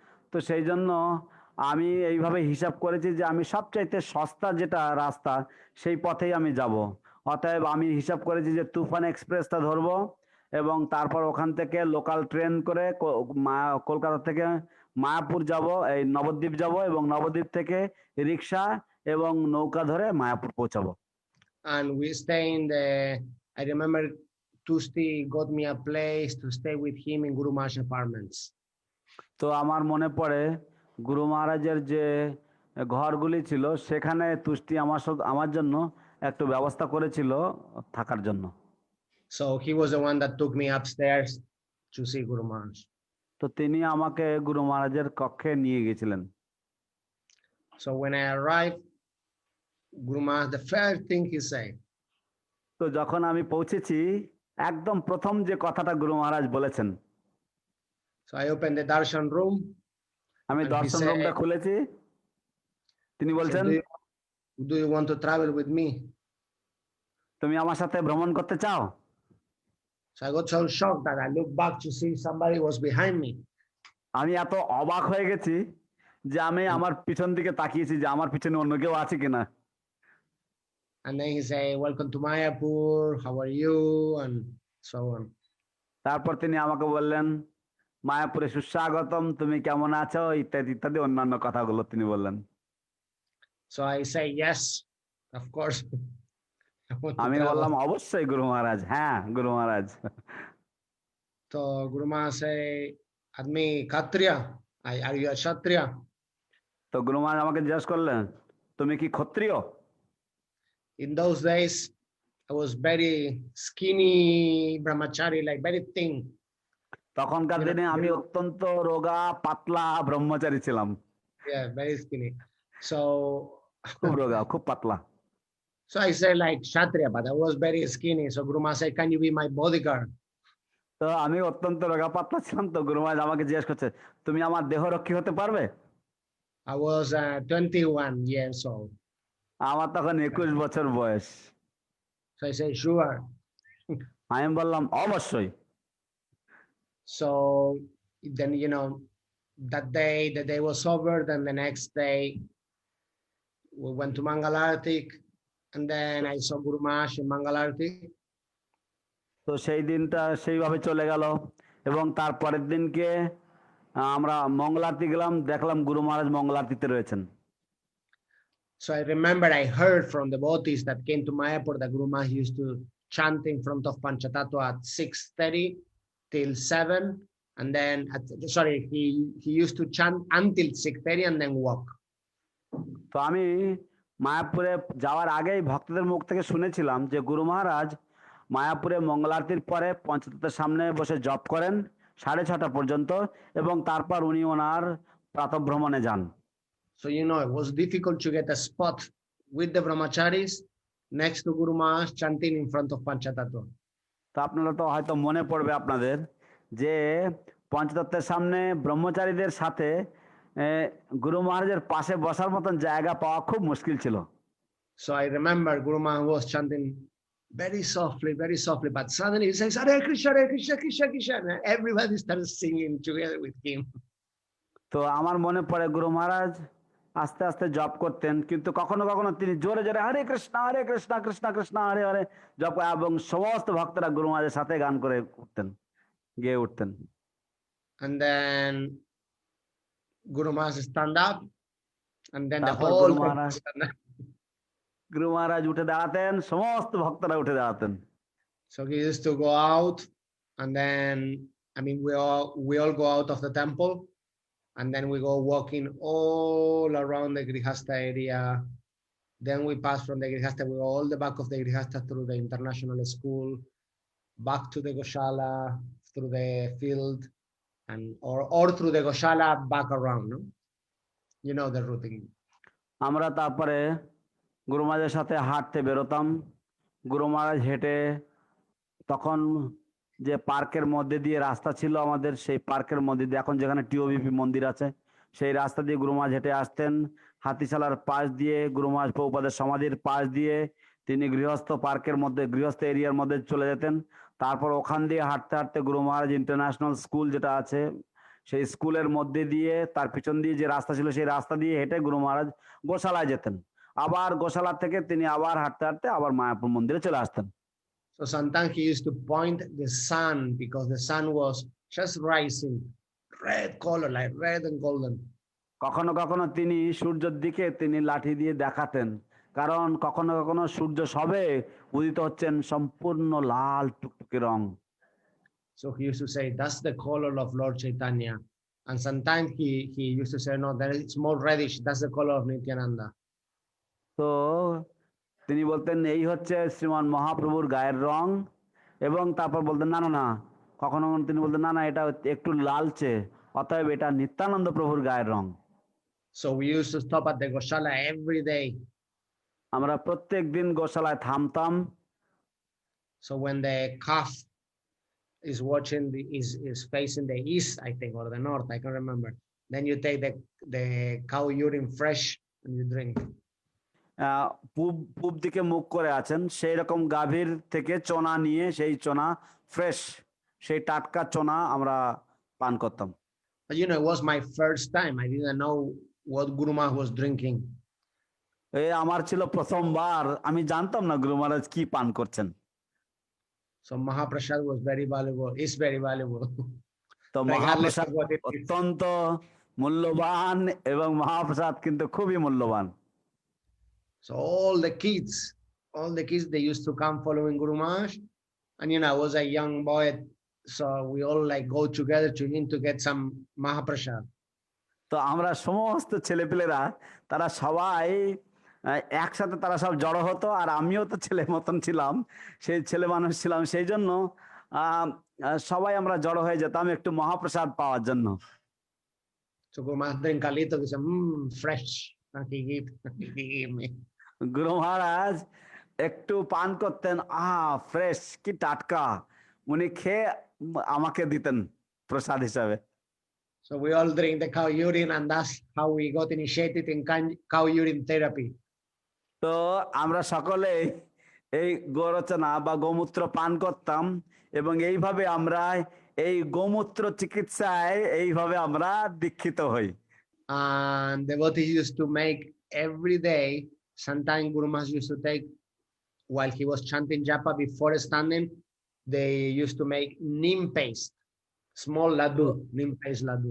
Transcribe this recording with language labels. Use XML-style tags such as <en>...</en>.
<bn>তো সেই জন্য আমি এইভাবে হিসাব করেছি যে আমি সবচাইতে সস্তা যেটা রাস্তা সেই পথেই আমি যাব। অতএব আমি হিসাব করেছি যে তুফান এক্সপ্রেসটা ধরবো এবং তারপর ওখান থেকে লোকাল ট্রেন করে কলকাতা থেকে মায়াপুর যাব, এই নবদ্বীপ যাব এবং নবদ্বীপ থেকে রিক্সা এবং নৌকা ধরে মায়াপুর পৌঁছাবো।</bn> <en>And we stay in I remember Tusti got me a place to stay with him in Guru Maharaj apartments.</en> <bn>তো আমার মনে পড়ে গুরু মহারাজের যে ঘরগুলি ছিল সেখানে তুষ্টি আমার জন্য একটু ব্যবস্থা করেছিল থাকার জন্য।</bn> <en>So he was the one that took me upstairs to see Guru Maharaj.</en> <bn>তো তিনি আমাকে গুরু মহারাজের কক্ষে নিয়ে গেছিলেন।</bn> <en>So when I arrived, Guru Maharaj, the first thing he said.</en> <bn>তো যখন আমি পৌঁছেছি একদম প্রথম যে কথাটা গুরু মহারাজ বলেছেন।</bn> <en>So I opened the darshan room.</en> <bn>আমি দর্শন রুমটা খুলেছি। তিনি বলছেন,</bn> <en>do you want to travel with me?</en> <bn>তুমি আমার সাথে ভ্রমণ করতে চাও?</bn> <en>So I got so shocked that I looked back to see somebody was behind me.</en> <bn>আমি এত অবাক হয়ে গেছি যে আমি আমার পিছন দিকে তাকিয়েছি যে আমার পিছনে অন্য কেউ আছে কিনা।</bn> <en>And then he said, welcome to Mayapur, how are you? And so on.</en> <bn>তারপর তিনি আমাকে বললেন, মায়াপুরে সুস্বাগতম, তুমি কেমন আছো, ইত্যাদি ইত্যাদি অন্যান্য কথাগুলো তিনি বললেন।</bn> <en>So I say, yes, of course.</en> <bn>আমি বললাম, অবশ্যই গুরু মহারাজ, হ্যাঁ গুরু মহারাজ।</bn> <en>So Guru Maharaj say, Admi Kshatriya, are you a Kshatriya?</en> <bn>তো গুরু মহারাজ আমাকে জিজ্ঞেস করলেন, তুমি কি ক্ষত্রিয়?</bn> <en>In those days, I was very skinny brahmachari, like very thin.</en> <bn>তখনকার দিনে আমি অত্যন্ত রোগা পাতলা ব্রহ্মচারী ছিলাম।</bn> <en>Yeah, very skinny. So</en> <bn>খুব রোগা, খুব পাতলা।</bn> <en>So I said like Kshatriya, but I was very skinny. So Guru Maharaj said, can you be my bodyguard?</en> <bn>তো আমি অত্যন্ত রোগা পাতলা ছিলাম, তো গুরু মহারাজ আমাকে জিজ্ঞেস করছে, তুমি আমার দেহরক্ষী হতে পারবে?</bn> <en>I was 21 years old.</en> <bn>আমার তখন 21 বছর বয়স।</bn> <en>So I said, sure.</en> <bn>আমি বললাম, অবশ্যই।</bn> <en>So then, that day, the day was over. Then the next day, we went to Mangalarti, and then I saw Guru Maharaj in Mangalarti.</en> <bn>তো সেই দিনটা সেইভাবে চলে গেল এবং তারপরের দিনকে আমরা মঙ্গলারতি গেলাম, দেখলাম গুরু মহারাজ মঙ্গলারতিতে রয়েছেন।</bn> <en>So I remember I heard from the devotees that came to Mayapur that Guru Maharaj used to chant in front of Panchatattva at 6:30 till 7, and then he used to chant until 6:30 and then walk.</en> <bn>তো আমি মায়াপুরে যাওয়ার আগেই ভক্তদের মুখ থেকে শুনেছিলাম যে গুরু মহারাজ মায়াপুরে মঙ্গলারতির পরে পঞ্চতত্ত্বের সামনে বসে জপ করেন 6:30 পর্যন্ত এবং তারপর উনি ওনার প্রাতঃভ্রমণে যান।</bn> <en>So it was difficult to get a spot with the brahmacharis next to Guru Maharaj chanting in front of Panchatattva.</en> <bn>তো আপনারা তো হয়তো মনে পড়বে আপনাদের যে পঞ্চতত্ত্বের সামনে ব্রহ্মচারীদের সাথে গুরু মহারাজের পাশে বসার মতন জায়গা পাওয়া খুব মুশকিল ছিল।</bn> <en>So I remember Guru Maharaj was chanting very softly, but suddenly he says, Hare Krishna, Hare Krishna, Krishna Krishna, and everybody started singing together with him.</en> <bn>তো আমার মনে পড়ে গুরু মহারাজ আস্তে আস্তে জপ করতেন, কিন্তু কখনো কখনো তিনি জোরে জোরে হরে কৃষ্ণ কৃষ্ণ কৃষ্ণ হরে হরে জপ এবং সমস্ত ভক্তরা গুরু মহারাজের সাথে গান করে উঠতেন, গেয়ে উঠতেন।</bn> <en>And then Guru Maharaj stand up, and then the</en> <bn>তারপর</bn> <en>whole</en> <bn>গুরু মহারাজ উঠে দাঁড়াতেন, সমস্ত ভক্তরা উঠে দাঁড়াতেন।</bn> <en>So he used to go out, and then I mean we all go out of the temple, and then we go walking all around the Grihastha area. Then we pass from the Grihastha, we go all the back of the Grihastha through the international school, back to the Goshala, through the field, and or through the Goshala back around. No? You know the routine.</en> <bn>আমরা তারপরে গুরু মহারাজের সাথে হাঁটতে বেরোতাম। গুরু মহারাজ হেঁটে তখন যে পার্কের মধ্যে দিয়ে রাস্তা ছিল আমাদের, সেই পার্কের মধ্যে দিয়ে এখন যেখানে টিওবিপি মন্দির আছে সেই রাস্তা দিয়ে গুরু মহারাজ হেঁটে আসতেন। হাতিশালার পাশ দিয়ে গুরু মহারাজ প্রভুপাদের সমাধির পাশ দিয়ে তিনি গৃহস্থ পার্কের মধ্যে, গৃহস্থ এরিয়ার মধ্যে চলে যেতেন। তারপর ওখান দিয়ে হাঁটতে হাঁটতে গুরু মহারাজ ইন্টারন্যাশনাল স্কুল যেটা আছে সেই স্কুলের মধ্যে দিয়ে, তার পিছন দিয়ে যে রাস্তা ছিল সেই রাস্তা দিয়ে হেঁটে গুরু মহারাজ গোশালায় যেতেন। আবার গোশালা থেকে তিনি আবার হাঁটতে হাঁটতে আবার মায়াপুর মন্দিরে চলে আসতেন।</bn> <en>So sometimes he used to point the sun because the sun was just rising, red color, like red and golden.</en> <bn>কখনো কখনো তিনি সূর্যের দিকে তিনি লাঠি দিয়ে দেখাতেন, কারণ কখনো কখনো সূর্য সবে উদিত হচ্ছেন সম্পূর্ণ লাল টুকটুকে রং।</bn> <en>So he used to say, that's the color of Lord Chaitanya. And sometimes he used to say, no, that it's more reddish. That's the color of Nityananda.</en> <bn>তো তিনি বলতেন এই হচ্ছে শ্রীমান মহাপ্রভুর গায়ের রং, এবং তারপর বলতেন না না না, কখনো কখনো তিনি বলতেন না না এটা একটু লালচে, অতএব এটা নিত্যানন্দ প্রভুর গায়ের রং।</bn> <en>So we used to stop at the Goshala every day.</en> <bn>আমরা প্রত্যেক দিন গোশালায় থামতাম।</bn> <en>So when the calf is watching is facing the east, I think, or the north, I can't remember. Then you take the cow urine fresh and you drink.</en> <bn>পূব দিকে মুখ করে আছেন, সেই রকম গাভীর থেকে চোনা নিয়ে সেই চোনা ফ্রেশ, সেই টাটকা চোনা আমরা পান করতাম।</bn> <en>But you know, it was my first time. I didn't know what Guru Maharaj was drinking.</en> <bn>এই আমার ছিল প্রথমবার, আমি জানতাম না গুরু মহারাজ কি পান করছেন।</bn> <en>So Mahaprasad was very valuable, is very valuable.</en> <bn>তো মহাপ্রসাদ অত্যন্ত মূল্যবান এবং মহাপ্রসাদ কিন্তু খুবই মূল্যবান।</bn> <en>So all the kids, they used to come following Guru Maharaj. And you know, I was a young boy, so we all like go together to him to get some Mahaprasad.</en> <bn>তো আমরা সমস্ত ছেলেপেলেরা তারা সবাই একসাথে তারা সব জড়ো হতো, আর আমিও তো ছেলে মতন ছিলাম, সেই ছেলে মানুষ ছিলাম, সেই জন্য সবাই আমরা জড়ো হয়ে যেতাম একটু মহাপ্রসাদ পাওয়ার জন্য।</bn> <en>So Guru Maharaj drink a little, he said, fresh. He gave me.</en> <bn>গুরু মহারাজ একটু পান করতেন, ফ্রেশ, কি টাটকা, উনি খেয়ে আমাকে দিতেন প্রসাদ হিসাবে।</bn> <en>So we all drink the cow urine, and that's how we got initiated in cow urine therapy.</en> <bn>তো আমরা সকলে এই গোরচনা বা গোমূত্র পান করতাম, এবং এইভাবে আমরা এই গোমূত্র চিকিৎসায় এইভাবে আমরা দীক্ষিত হই।</bn> <en>And devotees used to make every day. Sometimes Guru Maharaj used to take, while he was chanting japa before standing, they used to make neem paste, small laddu, neem paste laddu.</en>